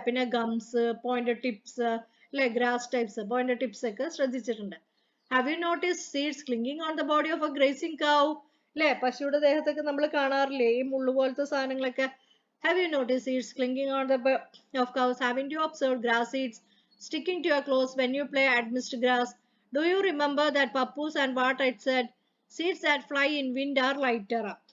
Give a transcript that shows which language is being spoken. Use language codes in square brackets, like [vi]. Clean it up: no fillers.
[ml] പിന്നെ gums, pointed tips അല്ലെ, grass types, pointed tips ഒക്കെ ശ്രദ്ധിച്ചിട്ടുണ്ട്. [en] Have you noticed seeds clinging on the body of a grazing cow? [ml] അല്ലെ, പശുവിടെ ദേഹത്തൊക്കെ നമ്മൾ കാണാറില്ലേ ഈ മുള്ളു പോലത്തെ സാധനങ്ങളൊക്കെ. [en] Have you noticed seeds clinging on the of cows? Haven't you observed grass seeds sticking to your clothes when you play amidst grass? Do you remember that papoose and what it said? Seeds that fly in wind are lighter.